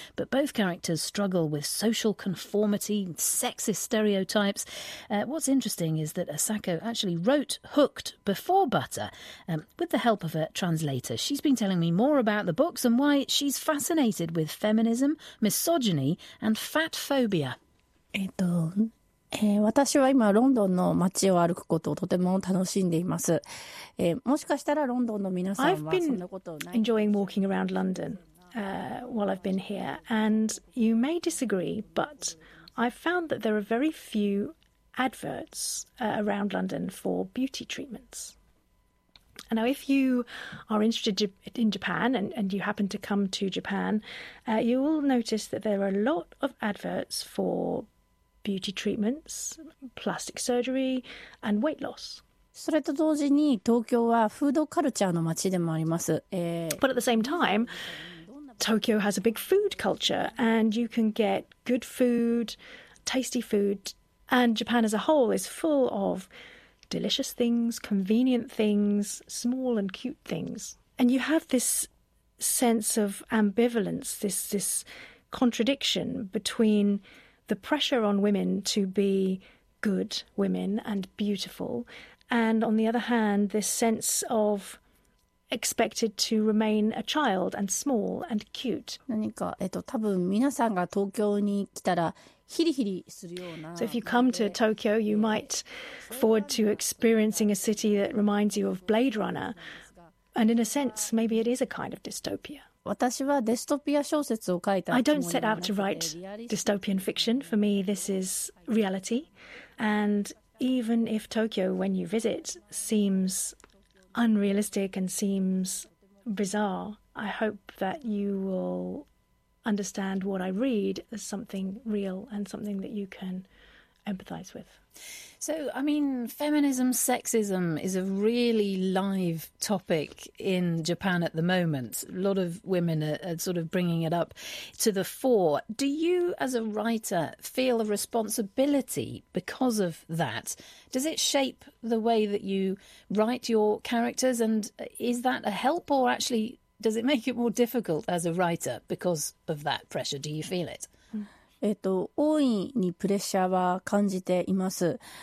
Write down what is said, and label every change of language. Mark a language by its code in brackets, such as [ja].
[en] But both characters struggle with social conformity, sexist stereotypes. What's interesting is that Asako actually wrote Hooked before Butter, with the help of a translator. She's been telling me more about the books and why she's fascinated with feminism, misogyny and fat phobia. [ja] 私は今ロンドンの街を歩くことをとても楽しんでいます。もしかしたらロンドンの皆さんはそんなことない。 [en] I've been enjoying walking around London, while I've been here, and you may disagree, but I've found that there are very few adverts, around London for beauty treatments. Now, if you are interested in Japan and you happen to come to Japan, you will notice that there are a lot of adverts for beauty treatments, plastic surgery, and weight loss. [ja] それと同時に、東京はフードカルチャーの街でもあります。 [en] But at the same time, Tokyo has a big food culture, and you can get good food, tasty food, and Japan as a whole is full of delicious things, convenient things, small and cute things. And you have this sense of ambivalence, this contradiction between the pressure on women to be good women and beautiful, and on the other hand, this sense of expected to remain a child and small and cute. [ja] 何か、多分皆さんが東京に来たらヒリヒリするような [en] 。 So if you come to Tokyo, you might forward to experiencing a city that reminds you of Blade Runner. And in a sense, maybe it is a kind of dystopia. [ja] 私はデストピア小説を書いた。 [en] I don't set out to write dystopian fiction. For me, this is reality. And even if Tokyo, when you visit, seems unrealistic and seems bizarre, I hope that you will understand what I read as something real and something that you can empathize with. So, I mean, feminism, sexism is a really live topic in Japan at the moment. A lot of women are sort of bringing it up to the fore. Do you, as a writer, feel a responsibility because of that? Does it shape the way that you write your characters? And is that a help or actually does it make it more difficult as a writer because of that pressure? Do you feel it? [ja] 大いにプレッシャーは感じています。